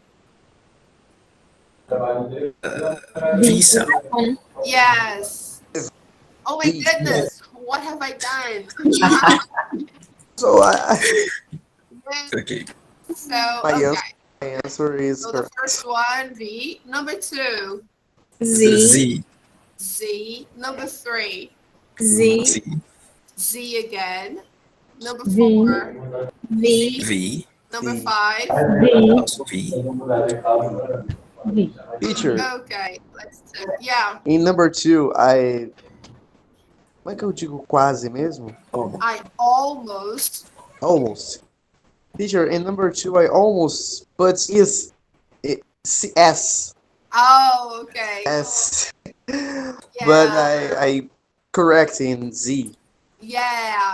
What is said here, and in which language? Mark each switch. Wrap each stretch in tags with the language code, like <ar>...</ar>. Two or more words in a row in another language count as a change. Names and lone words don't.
<en>Visa. Yes. Oh my goodness, what have I done? So Okay. So, my okay. answer is So the correct. first one, V. Number 2, Z. Z. Z. Number 3, Z. Z. Z again. Number V. 4, V. V. number V. 5. V. Also V. V. Teacher, Okay, let's do. Yeah, em number 2,</en> <pt>como é que eu digo quase mesmo?</pt> <en>Oh. I almost. Almost. Teacher, in number 2, I almost put S. Oh, okay. S. Yeah. But I correct in Z. Yeah.</en>